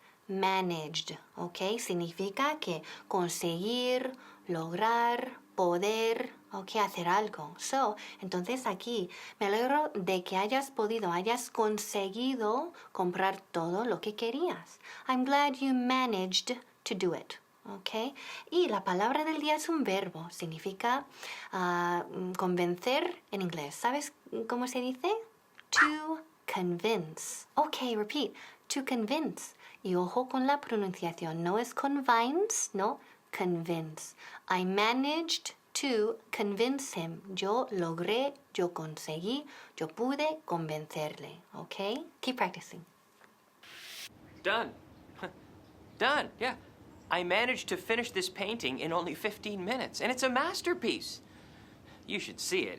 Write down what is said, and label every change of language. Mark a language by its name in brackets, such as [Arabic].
[Spanish] Managed, ¿ok? Significa que conseguir, lograr, poder, ¿ok? Hacer algo. So, entonces aquí me alegro de que hayas conseguido comprar todo lo que querías. [English] I'm glad you managed to do it. [Spanish] ¿Ok? Y la palabra del día es un verbo. Significa convencer en inglés. ¿Sabes cómo se dice? To convince. Ok, repeat. To convince. Y ojo con la pronunciación. No es convince, no. Convince. [English] I managed to convince him. [Spanish] Yo logré, yo conseguí, yo pude convencerle. ¿Ok? [English] Keep practicing. Done. Done, yeah. I managed to finish this painting in only 15 minutes, and it's a masterpiece. You should see it.